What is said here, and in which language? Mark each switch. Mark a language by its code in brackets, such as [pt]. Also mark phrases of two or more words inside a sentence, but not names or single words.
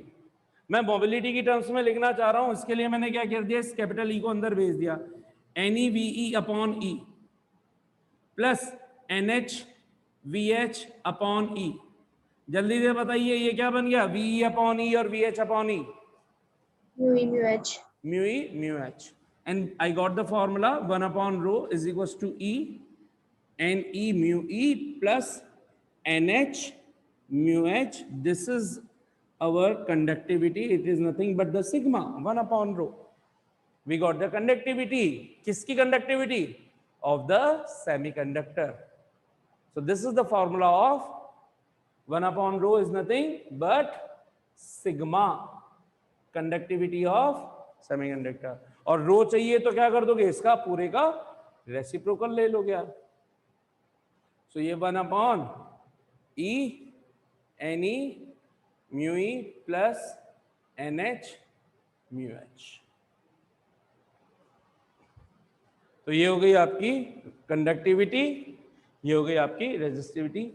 [hi] मैं मोबिलिटी की टर्म्स में लिखना चाह रहा हूं, इसके लिए मैंने क्या कर दिया? इस [en] capital e [hi] को अंदर भेज दिया, [en] n e v e upon e plus n h v h upon e. [hi] जल्दी से बताइए ये क्या बन गया? [en] v e upon e और v h upon e, Mu E mu H. mu e mu h, and I got the formula 1 upon rho is equals to e n e mu e plus nh mu h. This is our conductivity. It is nothing but the sigma 1 upon rho. We got the conductivity. [hi] किसकी [en] conductivity? Of the semiconductor. So this is the formula of 1 upon rho is nothing but sigma conductivity of semiconductor। [hi] और रो चाहिए तो क्या कर दोगे? इसका पूरे का रेसिप्रोकल ले लोगे आप। [en] सो ये 1 upon e n e mu e plus n h mu h. [hi] तो ये हो गई आपकी कंडक्टिविटी, ये हो गई आपकी रेजिस्टिविटी।